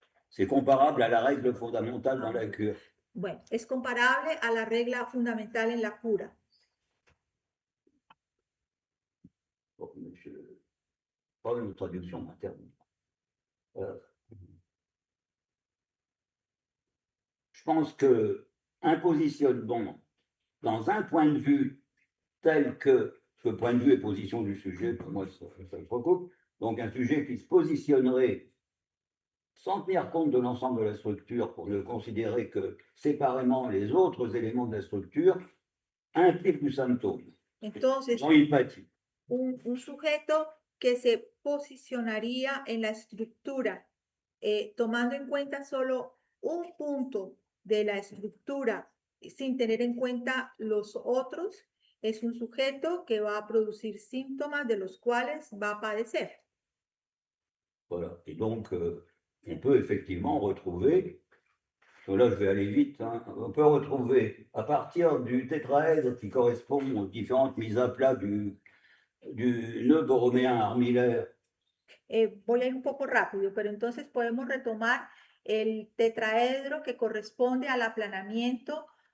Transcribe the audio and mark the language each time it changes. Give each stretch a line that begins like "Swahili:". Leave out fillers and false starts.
French: C'est comparable à la règle fondamentale dans la cure.
Spanish: bueno, es comparable a la regla fundamental en la cura.
French: Bon, pas une traduction interne. Je pense qu'un positionnement dans un point de vue tel que ce point de vue et position du sujet, pour moi, ça se recoupe, donc un sujet qui se positionnerait sans tenir compte de l'ensemble de la structure pour ne considérer que séparément les autres éléments de la structure, implique du symptôme,
Spanish: Entonces,
French: non empathie.
Spanish: un sujeto que se posicionaría en la estructura, tomando en cuenta solo un punto de la estructura sin tener en cuenta los otros, es un sujeto que va a producir síntomas de los cuales va a padecer.
French: Voilà. Et donc, on peut effectivement retrouver, parce que là je vais aller vite, hein, on peut retrouver à partir du tétraèdre qui correspond aux différentes mises à plat du nœud borroméen armillaire.
Spanish: Voy a ir un poco rápido, pero entonces podemos retomar el tetraedro que corresponde al aplanamiento